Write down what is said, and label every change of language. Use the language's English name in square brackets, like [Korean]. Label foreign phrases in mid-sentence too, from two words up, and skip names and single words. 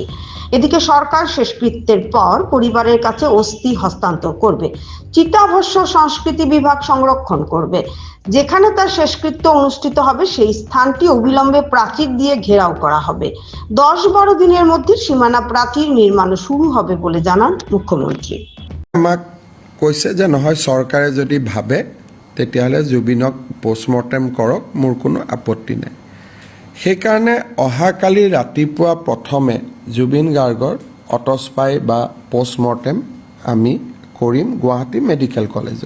[Bangla] এদিকে সরকার শেষকৃত্যের পর পরিবারের কাছে অস্থি হস্তান্তর করবে। চিতাভস্য সংস্কৃতি বিভাগ সংরক্ষণ করবে। যেখানে তার শেষকৃত্য অনুষ্ঠিত হবে সেই স্থানটি অবিলম্বে প্রাচীর দিয়ে ঘেরাও করা হবে। 10-12 দিনের মধ্যে সীমানা প্রাচীর নির্মাণ শুরু হবে বলে জানান মুখ্যমন্ত্রী। [Assamese] আমাক কৈছে যে নহয়, চৰকাৰে যদি ভাবে তেতিয়াহ'লে জুবিনক পোষ্টমৰ্টেম কৰক, মোৰ কোনো আপত্তি নাই। সেইকাৰণে অহাকালি ৰাতিপুৱা প্ৰথমে জুবিন গাৰ্গৰ অটস্পাই বা পোষ্টমৰ্টেম আমি কৰিম গুৱাহাটী মেডিকেল কলেজত।